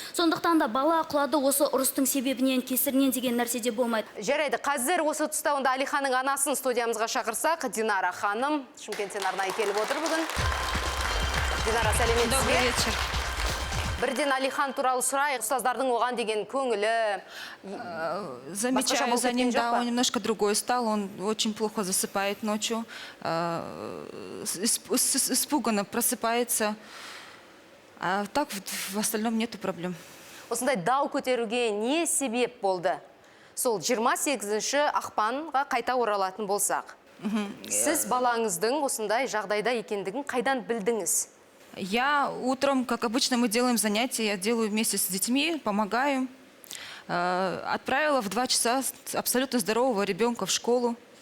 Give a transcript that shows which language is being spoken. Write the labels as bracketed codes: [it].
[kk] Сондықтан да бала құлады осы ұрыстың себебінен, кесірінен деген нәрседе болмайды. Жарайды, қазір осы тұста онда Алиханның анасын студиямызға шақырсақ, Динара ханым, Шымкенттен арнайы келіп отыр бүгін. Динара, сәлеметсіз бе? [ru] Добрый вечер. [kk] Бірден Алихан туралы сұрайық, ұстаздардың оған деген көңілі. [ru] Замечаю за ним, да, он немножко другой стал, он очень плохо засыпает ночью, испуганно просыпается, а так в остальном нету проблем. [kk] Осындай дау көтеруге не себеп болды? Сол 28-ші ақпанға қайта оралатын болсақ. Сіз балаңыздың осындай жағдайда екендігін қайдан білдіңіз? [ru] Я утром, как обычно, мы делаем занятия, я делаю вместе с детьми, помогаю. Отправила в 2 часа абсолютно здорового ребенка в школу.